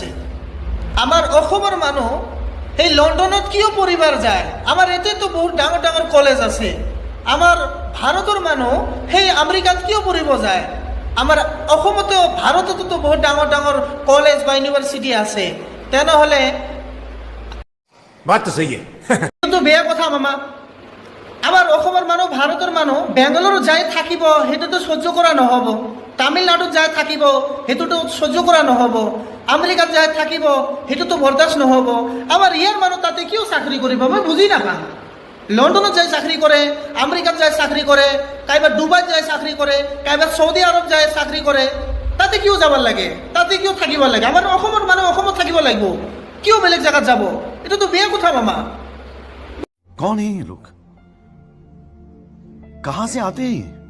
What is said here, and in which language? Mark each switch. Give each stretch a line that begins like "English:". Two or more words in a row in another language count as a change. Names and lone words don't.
Assamese: আমাৰ অসমৰ মানুহ সেই লণ্ডনত কিয় পঢ়িবাৰ যায়। আমাৰ এটাতো বহুত ডাঙৰ ডাঙৰ কলেজ আছে। আমাৰ ভাৰতৰ মানুহ সেই আমেৰিকাত কিয় পঢ়িব যায়। আমাৰ অসমতো ভাৰততো বহুত ডাঙৰ ডাঙৰ কলেজ বা ইউনিভাৰ্চিটি আছে। তেনেহ'লে
Hindi: बात तो सही है
Assamese: সেইটো বেয়া কথা মামা। আমাৰ অসমৰ মানুহ ভাৰতৰ মানুহ বেংগালুৰুত যাই থাকিব, সেইটোতো সহ্য কৰা নহ'ব। তামিলনাডুত যাই থাকিব, সেইটোতো সহ্য কৰা নহ'ব। আমেৰিকাত যাই থাকিব, সেইটোতো বৰদাস্ত নহ'ব। আমাৰ ইয়াৰ মানুহ তাতে কিয় চাকৰি কৰিব মই বুজি নাপাওঁ। লণ্ডনত যাই চাকৰি কৰে, আমেৰিকাত যাই চাকৰি কৰে, কাইবা ডুবাইত যাই চাকৰি কৰে, কাইবা সৌদি আৰব যাই চাকৰি কৰে। তাতে কিয় যাব লাগে, তাতে কিয় থাকিব লাগে। আমাৰ অসমৰ মানুহ অসমত থাকিব লাগিব, কিয় বেলেগ জেগাত যাব। এটাতো বেয়া কথা মামা।
Hindi: कौन है ये लोग, कहां से आते हैं ये?